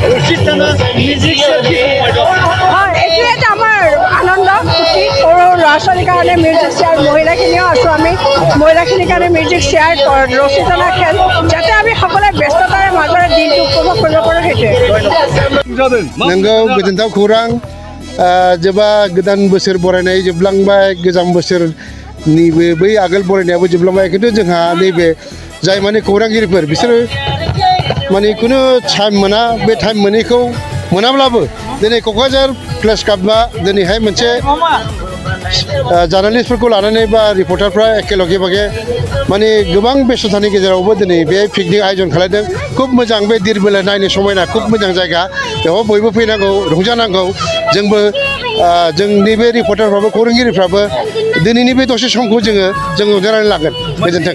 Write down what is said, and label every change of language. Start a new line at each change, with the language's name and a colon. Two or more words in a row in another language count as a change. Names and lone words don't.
Assamese: হয় এইটো এটা আমাৰ আনন্দ ফূৰ্তি সৰু ল'ৰা ছোৱালীৰ কাৰণে মিউজিক চেয়াৰ মহিলাখিনিও আছোঁ আমি মহিলাখিনিৰ কাৰণে মিউজিক চেয়াৰ ৰছী টনা খেল যাতে আমি সকলোৱে ব্যস্ততাৰে মাজৰে দিনটো উপভোগ কৰিব পাৰোঁ সেইটোৱে
Bodo: नोंगौ गोजोनथाव खौरां जेब्ला गोदान बोसोर बरायनाय जोबलांबाय गोजाम बोसोरनिबो बै आगोल बरायनायाबो जोबलांबाय खिन्थु जोंहा नैबे जाय माने खौरांगिरिफोर बिसोरो माने खुनु टाइम मोना बे टाइम मोनैखौ मोनाब्लाबो दिनै क'क्राझार प्रेस क्लाबआ दिनैहाय मोनसे जार्नालिस्टफोरखौ लानानै बा रिपर्टारफ्रा एखेलगे माने गोबां बेस्थ'तानि गेजेरावबो दिनै बे पिकनिक आयोजन खालामदों खुब मोजां बे धिरबिला नायनो समायना खुब मोजां जायगा बेयाव बयबो फैनांगौ रंजानांगौ जोंबो जोंनि बे रिपर्टारफ्राबो खौरांगिरिफ्राबो दिनैनि बे दसे समखौ जों रंजानानै लागोन गोजोन्थों